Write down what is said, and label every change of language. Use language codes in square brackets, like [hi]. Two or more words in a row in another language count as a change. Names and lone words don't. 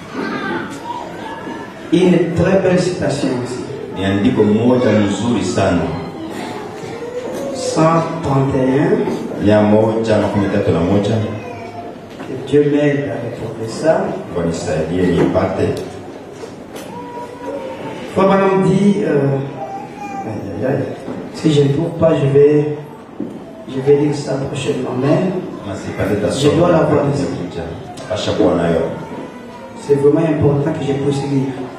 [fr] Une très belle citation ici. [sw] Ni andiko moja nzuri sana. 131. 131. [fr] Que Dieu m'aide à retrouver ça. [sw] Kwa nisaidie nipate. [fr] Frère Branham dit, si je ne trouve pas, je vais lire ça prochainement. Mais je dois l'avoir ici. C'est vraiment important que je puisse lire.